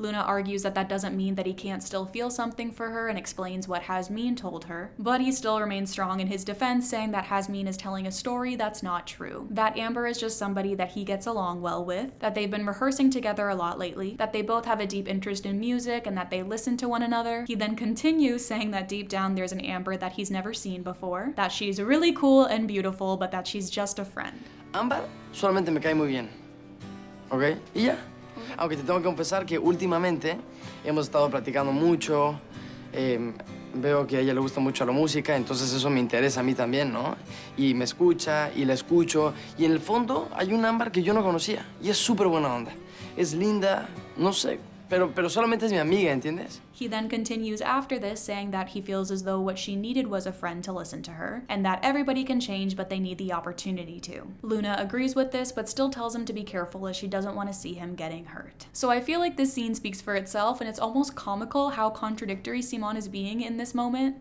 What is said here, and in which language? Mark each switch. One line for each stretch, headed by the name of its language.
English: Luna argues that that doesn't mean that he can't still feel something for her and explains what Jasmine told her, but he still remains strong in his defense, saying that Jasmine is telling a story that's not true, that Amber is just somebody that he gets along well with, that they've been rehearsing together a lot lately, that they both have a deep interest in music, and that they listen to one another. He then continues saying that deep down there's an Amber that he's never seen before, that she's really cool and beautiful, but that she's just a friend.
Spanish: Ámbar solamente me cae muy bien, ¿ok? Y ya. Aunque te tengo que confesar que últimamente hemos estado platicando mucho, veo que a ella le gusta mucho la música, entonces eso me interesa a mí también, ¿no? Y me escucha, y la escucho, y en el fondo hay un Ámbar que yo no conocía, y es súper buena onda. Es linda, no sé, pero solamente es mi amiga, ¿entiendes?
English: He then continues after this, saying that he feels as though what she needed was a friend to listen to her, and that everybody can change, but they need the opportunity to. Luna agrees with this, but still tells him to be careful, as she doesn't want to see him getting hurt. So I feel like this scene speaks for itself, and it's almost comical how contradictory Simón is being in this moment.